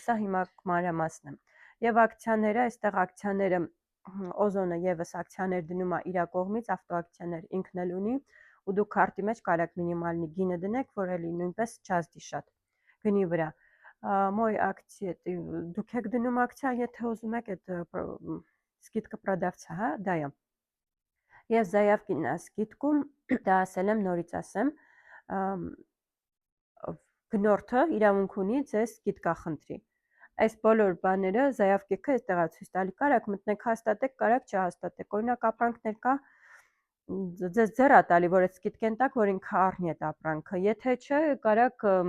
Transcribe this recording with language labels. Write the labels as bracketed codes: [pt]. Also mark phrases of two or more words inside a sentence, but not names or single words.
[hy] է, հիմա մանրամասն եմ։ Եվ ակցիաները, այստեղ ակցիաները օզոնը եւս ակցիաներ դնում է իր կողմից, ավտոակցիաներ ինքն էլ ունի, ու դուք քարտի մեջ կարաք մինիմալնի գինը դնեք, որ էլի նույնպես չազդի շատ գնի վրա։ Մոյ ակցիա, դուք եք դնում ակցիա, եթե ուզում եք այդ [ru] скидка продавца, [hy] հա, դա է։ Եվ [ru] заявки на скидку, [hy] դա ասել եմ, նորից ասեմ, գնորդը իրավունք ունի ձեզ սկիդկա խնդրի։ Այս բոլոր բաները заявки-ը այստեղ է ցույց տալի, կարաք մտնեք հաստատեք, կարաք չհաստատեք։ Օրինակ ապրանքներ կա, ձեզ ձեռ է տալի, որ այդ սկիդկեն տակ, որ ինքը առնի այդ ապրանքը։ Եթե չէ, կարաք